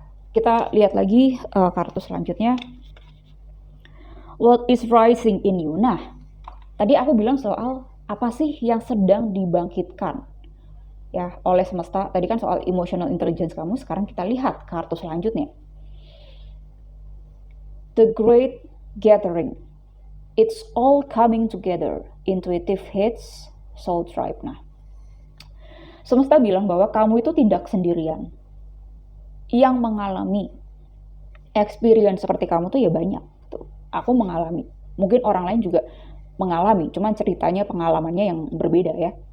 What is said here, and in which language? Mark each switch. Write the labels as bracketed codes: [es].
[id] Kita lihat lagi kartu selanjutnya. [en] What is rising in you? [id] Nah, tadi aku bilang soal apa sih yang sedang dibangkitkan ya oleh semesta. Tadi kan soal [en] emotional intelligence [id] kamu. Sekarang kita lihat kartu selanjutnya. [en] The Great Gathering. It's all coming together. Intuitive hits, soul tribe. [id] Nah, semesta bilang bahwa kamu itu tidak sendirian. Yang mengalami experience seperti kamu tuh ya banyak. Tuh, aku mengalami. Mungkin orang lain juga mengalami, cuman ceritanya pengalamannya yang berbeda ya.